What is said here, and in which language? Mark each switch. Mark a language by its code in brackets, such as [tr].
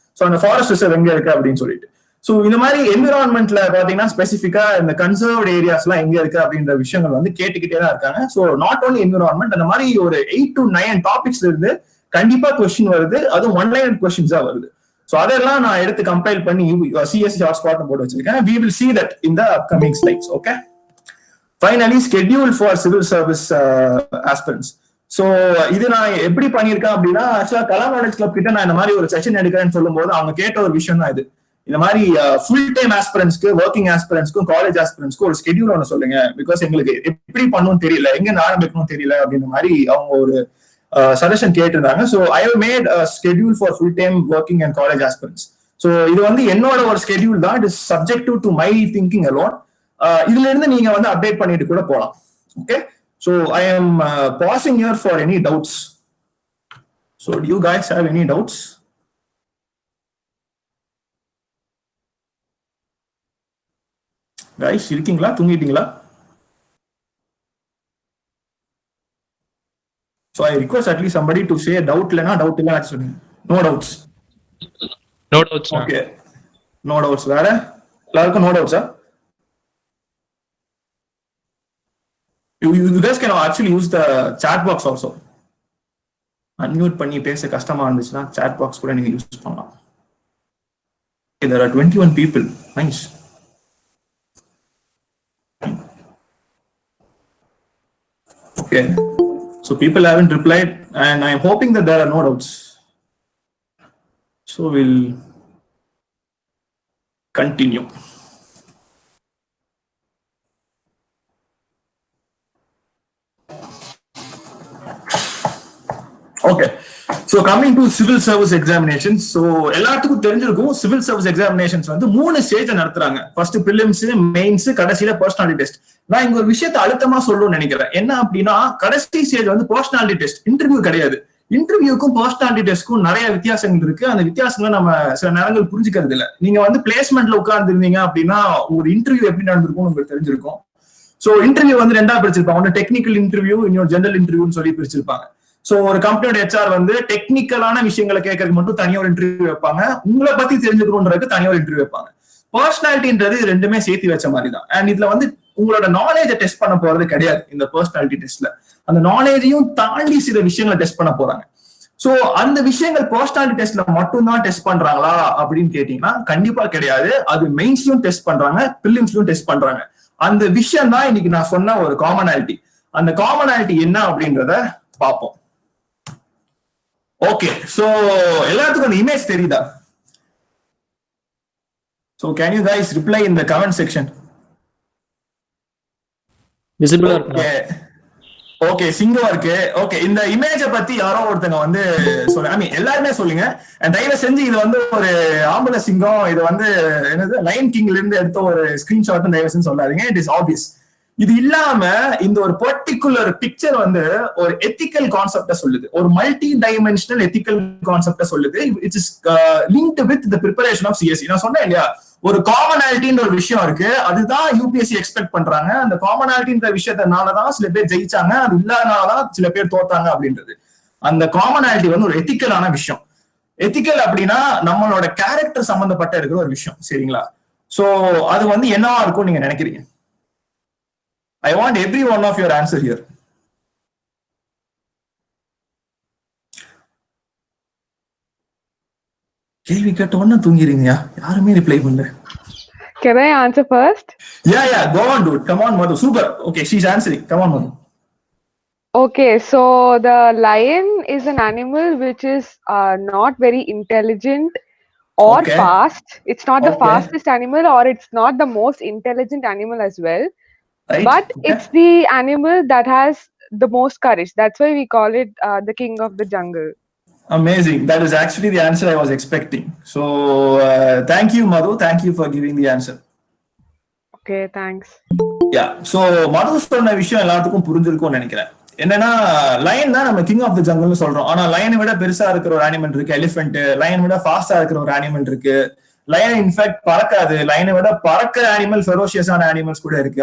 [ta] So அந்த forest reserve எங்க இருக்கு அப்படின்னு சொல்லிட்டு. சோ இந்த மாதிரி என்விரான்மெண்ட்ல பாத்தீங்கன்னா ஸ்பெசிபிக்கா இந்த கன்சர்வ்ட் ஏரியாஸ் எல்லாம் எங்க இருக்கு அப்படின்ற விஷயங்கள் வந்து கேட்டுக்கிட்டே தான் இருக்காங்க. சோ நாட் ஓன்லி என்விரான்மெண்ட், அந்த மாதிரி ஒரு 8 to 9 டாபிக்ஸ்ல இருந்து கண்டிப்பா கொஸ்டின் வருது. அதுவும் ஒன் லைன் கொஸ்டின்ஸா வருது. சோ அதெல்லாம் நான் எடுத்து கம்பைல் பண்ணி சிஎஸ்சி ஹாட்ஸ்பாட் போட்டு வச்சிருக்கேன். [en] we will see that in the upcoming slides. Okay, finally schedule for civil service aspirants. [ta] So இது நான் எப்படி பண்ணிருக்கேன் அப்படின்னா, ஆக்சுவலா கலாம் நாலேஜ் கிளப் கிட்ட நான் இந்த மாதிரி ஒரு செஷன் எடுக்கிறேன்னு சொல்லும் போது அவங்க கேட்ட ஒரு விஷயம் தான் இது. இந்த மாதிரி ஃபுல் டைம் ஆஸ்பிரன்ஸ்க்கு, ஒர்க்கிங் ஆஸ்பிரன்ஸ்க்கும், காலேஜ் ஆஸ்பிரன்ஸ்க்கும் ஒரு ஸ்கெடியூல் ஒன்று சொல்லுங்க, பிகாஸ் எங்களுக்கு எப்படி பண்ணணும் தெரியல, எங்க ஆரம்பிக்கணும் தெரியல அப்படின்ற மாதிரி அவங்க ஒரு சஜஷன் கேட்டிருந்தாங்க. [en] So I have made schedule for full time working and college aspirants. [ta] So இது வந்து என்னோட ஒரு ஸ்கெடியூல் தான். [en] It is subjective to my thinking alone. [ta] இதுல இருந்து நீங்க வந்து அப்டேட் பண்ணிட்டு கூட போகலாம். [en] Okay, so I am passing here for any doubts. So do you guys have any doubts? [ta] Guys இருக்கீங்களா, தூங்கிட்டீங்களா? [en] So I request at least somebody to say doubt [ta] இல்லனா doubt இல்ல சொல்லுங்க. [en] No doubts. No doubts. Okay, no doubts. [ta] வேற எல்லாருக்கும் [en] no doubts. You guys can actually use the chat box also. Unmute [ta] பண்ணி பேச கஷ்டமா இருந்துச்சுன்னா [en] chat box [ta] கூட நீங்க யூஸ் பண்ணலாம். [en] Okay, there are 21 people. Nice. Okay, so people haven't replied and I am hoping that there are no doubts. So we'll continue. Okay, so coming to civil service examinations. [ta] So எல்லாத்துக்கும் தெரிஞ்சிருக்கும் civil service examinations வந்து 3 stage நடத்துறாங்க. First prelims, mains, கடைசில personality test. நான் இங்க ஒரு விஷயத்தை அழுத்தமா சொல்லணும்னு நினைக்கிறேன். என்ன அப்படின்னா, கடைசி ஸ்டேஜ் வந்து personality test, இன்டர்வியூ கிடையாது. இன்டர்வியூக்கும் personality டெஸ்ட்க்கும் நிறைய வித்தியாசங்கள் இருக்கு. அந்த வித்தியாசங்களை நம்ம சில நேரங்கள் புரிஞ்சுக்கிறது இல்ல. நீங்க வந்து பிளேஸ்மெண்ட்ல உட்கார்ந்து இருந்தீங்க அப்படின்னா ஒரு இன்டர்வியூ எப்படி நடந்திருக்கும் உங்களுக்கு தெரிஞ்சிருக்கும். சோ இன்டர்வியூ வந்து 2ஆ பிரிச்சிருப்பாங்க. ஒன்னு டெக்னிக்கல் இன்டர்வியூ, இன்னொரு ஜெனரல் இன்டர்வியூன்னு சொல்லி பிரிச்சிருப்பாங்க. சோ ஒரு கம்பெனியோட HR வந்து டெக்னிக்கலான விஷயங்களை கேட்கறதுக்கு மட்டும் தனியா ஒரு இன்டர்வியூ வைப்பாங்க. உங்களை பத்தி தெரிஞ்சுக்கணும்ன்றதுக்கு தனியா ஒரு இன்டர்வியூ வைப்பாங்க. பர்சனாலிட்டின்றது ரெண்டுமே சேர்த்து வச்ச மாதிரி தான். அண்ட் இதுல வந்து உங்களோட நாலேஜை டெஸ்ட் பண்ண போறது கிடையாது. இந்த பர்சனாலிட்டி டெஸ்ட்ல அந்த நாலேஜையும் தாண்டி சில விஷயங்களை டெஸ்ட் பண்ண போறாங்க. சோ அந்த விஷயங்கள் பர்சனாலிட்டி டெஸ்ட்ல மட்டும் தான் டெஸ்ட் பண்றாங்களா அப்படின்னு கேட்டீங்கன்னா கண்டிப்பா கிடையாது. அது மெயின்ஸ்லயும் டெஸ்ட் பண்றாங்க, பிலிம்ஸ்லயும் டெஸ்ட் பண்றாங்க. அந்த விஷயம் தான் இன்னைக்கு நான் சொன்ன ஒரு காமனாலிட்டி. அந்த காமனாலிட்டி என்ன அப்படின்றத பார்ப்போம். ஓகே, சோ எல்லாத்துக்கும் அந்த இமேஜ் தெரியுதா? [en] So can you guys reply in the comment section? [ta] Visible இருக்கா? ஓகே, சிங்கம் இருக்கு. ஓகே, இந்த இமேஜ பத்தி யாரோ ஒருத்தங்க வந்து சொல்லுங்க. ஐ மீன் எல்லாருமே சொல்லுங்க. தயவு செஞ்சு இது வந்து ஒரு ஆம்பளை சிங்கம், இது வந்து என்னது லயன் கிங்ல இருந்து எடுத்த ஒரு ஸ்கிரீன்ஷாட் தயவு செஞ்சு சொல்லாதீங்க. [en] It is obvious. [ta] இது இல்லாம இந்த ஒரு பர்டிகுலர் பிக்சர் வந்து ஒரு எத்திக்கல் கான்செப்ட சொல்லுது, ஒரு மல்டி டைமென்ஷனல் எத்திக்கல் கான்செப்ட சொல்லுது. [en] It is linked with the preparation of CSC. [ta] நான் சொன்னேன் இல்லையா, ஒரு காமனாலிட்டின்ற ஒரு விஷயம் இருக்கு, அதுதான் யூபிஎஸ்சி எக்ஸ்பெக்ட் பண்றாங்க. அந்த காமனாலிட்டின்ற விஷயத்தினாலதான் சில பேர் ஜெயிச்சாங்க, அது இல்லாதனாலதான் சில பேர் தோத்தாங்க அப்படின்றது. அந்த காமனாலிட்டி வந்து ஒரு எத்திக்கலான விஷயம். எத்திக்கல் அப்படின்னா நம்மளோட கேரக்டர் சம்பந்தப்பட்ட இருக்கிற ஒரு விஷயம், சரிங்களா? சோ அது வந்து என்னவா இருக்கும் நீங்க நினைக்கிறீங்க? [en] I want every one of your answer here. [ta] கேள்வி கேட்ட உடனே தூங்கிடுங்க, யாருமே ரிப்ளை பண்ணல. [en] Can I answer first? Yeah, go on, dude. Come on, Madhu. Super. Okay, she's answering. Come on, Madhu. Okay, so the lion is an animal which is not very intelligent or Okay. fast. It's not the Okay. fastest animal, or it's not the most intelligent animal as well. Right? But Okay. it's the animal that has the most courage. That's why we call it the king of the jungle. Amazing. That is actually the answer I was expecting. So, thank you, Madhu. Thank you for giving the answer. Okay, thanks. Yeah. [ta] So, Madhu சொன்ன விஷயம் எல்லாத்துக்கும் புரிஞ்சிருக்கும்னு நினைக்கிறேன். என்னன்னா, line தான் நம்ம king of the ஜங்கல்னு சொல்றோம். ஆனா லயனை விட பெருசா இருக்கிற ஒரு அனிமல் இருக்கு, எலிஃபென்ட். லயனை விட ஃபாஸ்டா இருக்கிற ஒரு அனிமல் இருக்கு. Line in fact பறக்காது. லைனை விட பறக்கிற அனிமல், ஃபெரோஷியஸான அனிமல்ஸ் கூட இருக்கு.